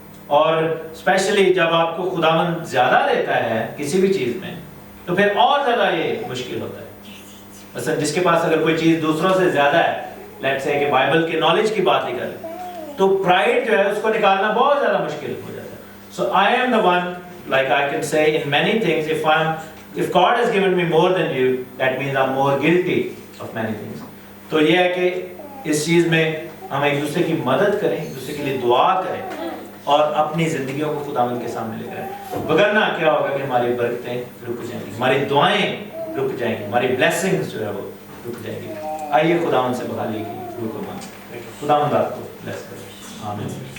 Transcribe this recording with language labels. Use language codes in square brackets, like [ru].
[hi] और स्पेशली जब आपको खुदावंद ज्यादा देता है किसी भी चीज में, तो फिर और ज्यादा ये मुश्किल होता है। مثلا जिसके पास अगर कोई चीज दूसरों से ज्यादा है, लेट्स से कि बाइबल के नॉलेज की बात ही करें, तो प्राइड जो है उसको निकालना बहुत ज्यादा मुश्किल हो जाता है। [en] So I am the one, like I can say in many things, if God has given me more than you, that means I'm more guilty of many things. [hi] तो ये है कि इस चीज में हम एक दूसरे की मदद करें, एक दूसरे के लिए दुआ करें और अपनी जिंदगियों को खुदावंद के सामने लेकर आएं। वरना क्या होगा कि हमारी बरकतें रुक जाएंगी, हमारी दुआएं रुक जाएंगी, हमारी ब्लेसिंग्स जो है वो रुक जाएंगी। आइए खुदावंद से बहाली की रुक मांगें। खुदावंद आपको ब्लेस करे। आमीन।